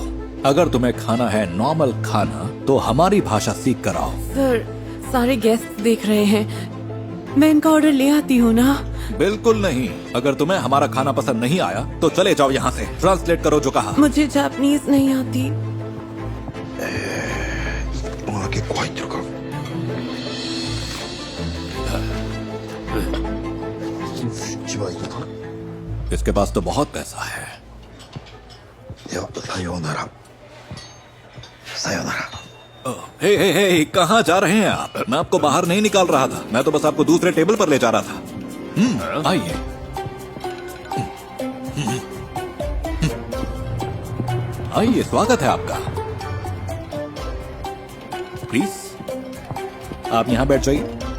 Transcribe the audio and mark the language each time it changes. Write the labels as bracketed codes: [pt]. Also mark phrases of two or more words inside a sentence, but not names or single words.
[hi] अगर तुम्हें खाना है नॉर्मल खाना तो हमारी भाषा सीख कर आओ। सर, सारे गेस्ट देख रहे हैं, मैं इनका ऑर्डर ले आती हूँ ना। बिल्कुल नहीं। अगर तुम्हें हमारा खाना पसंद नहीं आया तो चले जाओ यहाँ से। ट्रांसलेट करो जो कहा। मुझे जापानीज नहीं आती। [ja] ものが結構入ってるから。 [hi] इसके पास तो बहुत पैसा है। [ja] ではさようならさようなら [hi] हे हे हे, कहाँ जा रहे हैं आप? मैं आपको बाहर नहीं निकाल रहा था, मैं तो बस आपको दूसरे टेबल पर ले जा रहा था। आइए। आइए, स्वागत है आपका। प्लीज आप यहां बैठ जाइए।